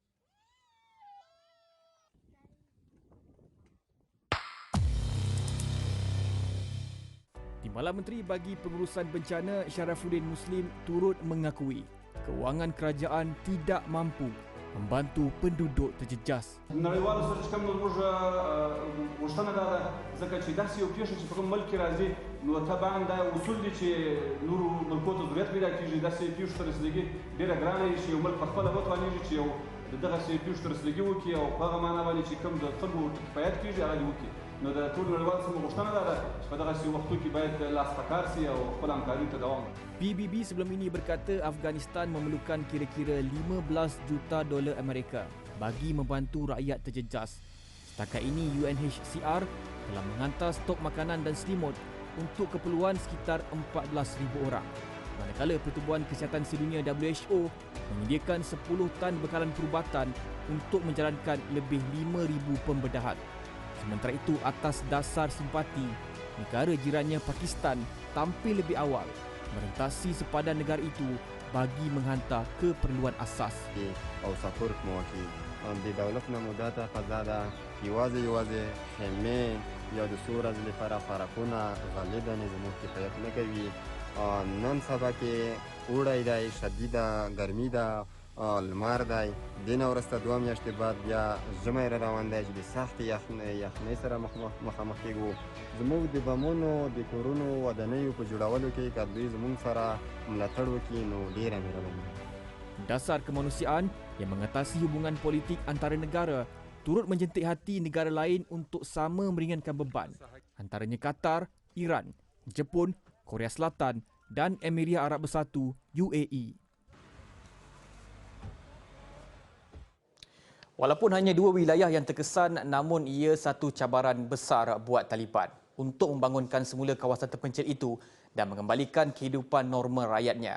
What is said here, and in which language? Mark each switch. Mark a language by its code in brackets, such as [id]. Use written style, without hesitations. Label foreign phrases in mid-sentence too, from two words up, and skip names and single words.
[ms] Timbalan Menteri bagi Pengurusan Bencana Syarafuddin Muslim turut mengakui kewangan kerajaan tidak mampu membantu penduduk terjejas. [ps] نړیوالو سره چې کوم موږ غوښتنه ده ځکه چې داسې یو پېښه چې په کوم ملک کې راځي نو طبعا دا اصول دي چې نورو ملکو ته ضرورت پیدا کېږي داسې پېښو ته رسیدګي ډېره ګرانه وي چې یو ملک پخپله وتوانېږي چې یو دغسې پېښو ته رسیدګي وکړي او په هغه معنا باندې چې کوم د خلکو کفایت کېږي هغه دې وکړي نو د ټول نړیوال سیمو غوښتنه ده چې په دغسې وختو کې باید لاس په کار سي او خپل همکاري ته دوام ورکړي. [ms] PBB sebelum ini berkata Afghanistan memerlukan kira-kira 15 juta dolar Amerika bagi membantu rakyat terjejas. Setakat ini UNHCR telah menghantar stok makanan dan selimut untuk keperluan sekitar 14,000 orang. Manakala Pertubuhan Kesihatan Sedunia WHO menyediakan 10 tan bekalan perubatan untuk menjalankan lebih 5,000 pembedahan. Sementara itu, atas dasar simpati, negara jirannya Pakistan tampil lebih awal merentasi sepadan negara itu bagi menghantar keperluan asas. [ps] او سپورت مو وکړي د دولت نه مو دا تقاضا ده یوازې خیمې یا د څو ورځې لپاره خوراکونه غالبا زموږ کفایت نه کوي. نن سبا کې اوړی دی، شدیده ګرمي ده، لمر دی، دې نه وروسته 2 میاشتې بعد بیا ژمی را روان دی چې د سختې یخنۍ سره مخامخ کېږو. زموږ د بمونو د کورونو ودانیو په جوړولو کې که دوی زموږ سره ملاتړ وکړي نو ډېره مهرباني. [ms] Dasar kemanusiaan yang mengatasi hubungan politik antara negara turut menjentik hati negara lain untuk sama meringankan beban, antaranya Qatar, Iran, Jepun, Korea Selatan dan Emiria Arab Bersatu UAE. Walaupun hanya 2 wilayah yang terkesan, namun ia satu cabaran besar buat Taliban untuk membangunkan semula kawasan terpencil itu dan mengembalikan kehidupan normal rakyatnya.